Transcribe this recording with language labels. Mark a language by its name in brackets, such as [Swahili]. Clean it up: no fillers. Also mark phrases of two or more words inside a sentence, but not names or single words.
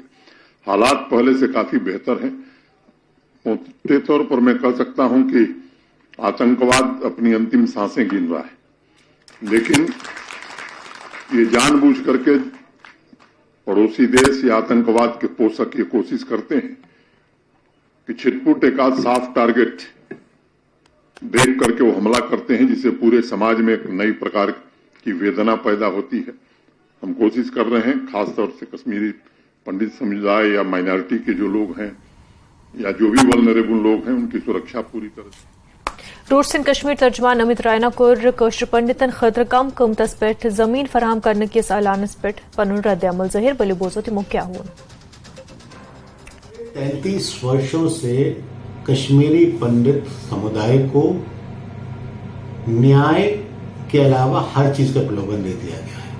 [Hindi] हालात पहले से काफी बेहतर हैं। मोटे तौर पर मैं कह सकता हूं कि आतंकवाद अपनी अंतिम सांसें गिन रहा है, लेकिन ये जानबूझ करके पड़ोसी देश या आतंकवाद के पोषक ये कोशिश करते हैं कि छिटपुट एक आध साफ टारगेट देख करके वो हमला करते हैं, जिससे पूरे समाज में एक नई प्रकार की वेदना पैदा होती है। हम कोशिश कर रहे हैं, खासतौर से कश्मीरी पंडित समुदाय या माइनॉरिटी के जो लोग हैं या जो भी वल्नरेबल लोग हैं, उनकी सुरक्षा पूरी तरह से। [Kashmiri] रूट्स इन कश्मीर तर्जमान अमित रायना कोर कश्र पंडितन खतर कम कीमतस पे जमीन फराहम करने के ऐलानस पे पनुन रद्द अमल ज़हिर बलि बोझो तिमो क्या हुआ। [Hindi] 33 वर्षों से कश्मीरी पंडित समुदाय को न्याय के अलावा हर चीज का प्रलोभन दे दिया गया है।